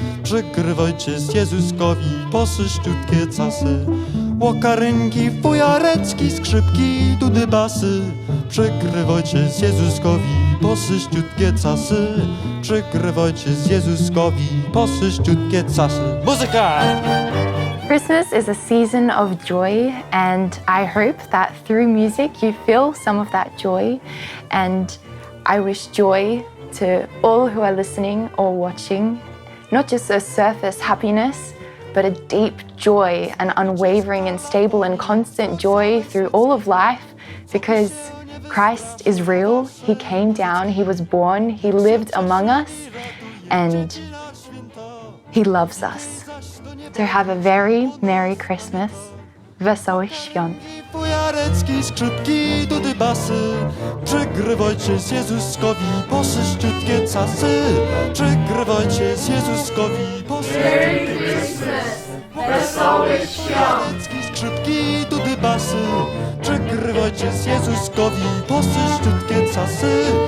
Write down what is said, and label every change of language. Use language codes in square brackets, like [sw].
[pl] Przygrywajcie z Jezuskowi posyściutkie casy. Łokarynki, fujarecki, skrzypki, dudy basy, przygrywajcie z Jezuskowi posyściutkie casy. Przygrywajcie z Jezuskowi posyściutkie casy. Muzyka! [en] Christmas is a season of joy, and I hope that through music you feel some of that joy. And I wish joy to all who are listening or watching, not just a surface happiness, but a deep joy, an unwavering and stable and constant joy through all of life, because Christ is real. He came down, he was born, he lived among us, and he loves us. So have a very Merry Christmas. [pl] Wesołych Świąt. Fujarecki, skrzypki, dudy basy, przygrywajcie z Jezuskowi posyściutkie casy. Przygrywajcie z Jezuskowi posyściutkie casy. Wesołych Świąt! Skrzypki, dudy basy, przygrywajcie z Jezuskowi posyściutkie casy.